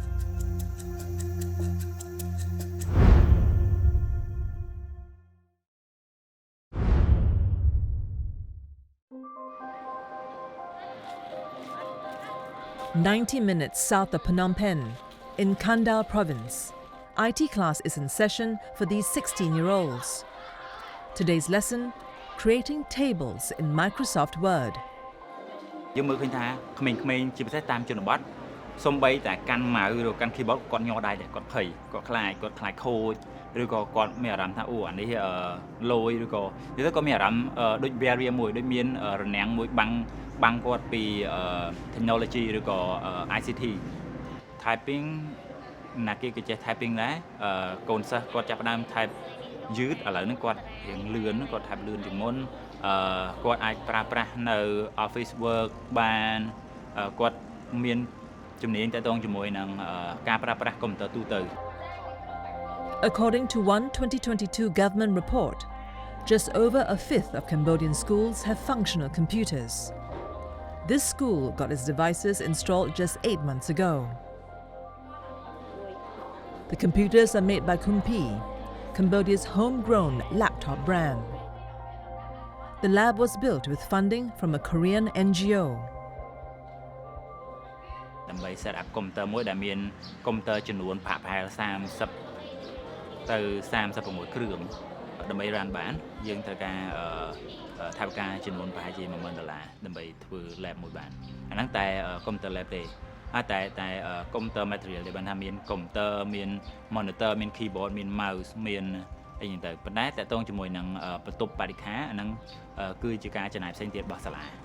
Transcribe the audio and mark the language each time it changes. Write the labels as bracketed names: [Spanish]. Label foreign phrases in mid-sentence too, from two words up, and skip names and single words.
[English] "90 minutes south of Phnom Penh, in Kandal province, IT class is in session for these 16-year-olds. Today's lesson, creating tables in Microsoft Word. [Khmer] យើងមើលឃើញថាក្មេងៗជាពិសេសតាមជនបទសំបីតែកាន់ម៉ៅឬកាន់ keyboard គាត់ញ័រដៃតែគាត់ភ័យគាត់ខ្លាច ខូចឬក៏គាត់មានអារម្មណ៍ថាអូអានេះលយឬក៏និយាយទៅគាត់មានអារម្មណ៍ដូច barrier មួយដូចមានរនាំងមួយបាំងគាត់ពី technology ឬក៏ [English] ICT typing [Khmer] ណាគេក៏ចេះ typing ដែរកូនសិស្សគាត់ចាប់ផ្ដើម type យឺតឥឡូវហ្នឹងគាត់រៀងលឿនគាត់ type លឿនជាងមុនគាត់អាចប្រើប្រាស់នៅ [English] office work [Khmer] បានគាត់មានជំនាញទាក់ទងជាមួយនឹងការប្រើប្រាស់កុំព្យូទ័រទូទៅ [English] According to one 2022 government report, just over a fifth of Cambodian schools have functional computers. This school got its devices installed just 8 months ago. The computers are made by Kumpi, Cambodia's homegrown laptop brand. The lab was built with funding from a Korean NGO. [Khmer] ដើម្បី [English] set up [Khmer] កុំព្យូទ័រមួយដែលមានកុំព្យូទ័រចំនួនប្រហែល30ទៅ36គ្រឿងដើម្បី run បានយើងត្រូវការថវិកាចំនួនប្រហែលជា$10000ដើម្បីធ្វើ lab មួយបានអាហ្នឹងតែកុំព្យូទ័រ lab ទេតែកុំព្យូទ័រ material ដែលបានថាមានកុំព្យូទ័រមាន monitor មាន keyboard មាន mouse មានអីចឹងទៅប៉ុន្តែតើតងជាមួយនឹងបន្ទប់បរិក្ខារអាហ្នឹងគឺជាការចំណាយផ្សេងទៀតរបស់សាលា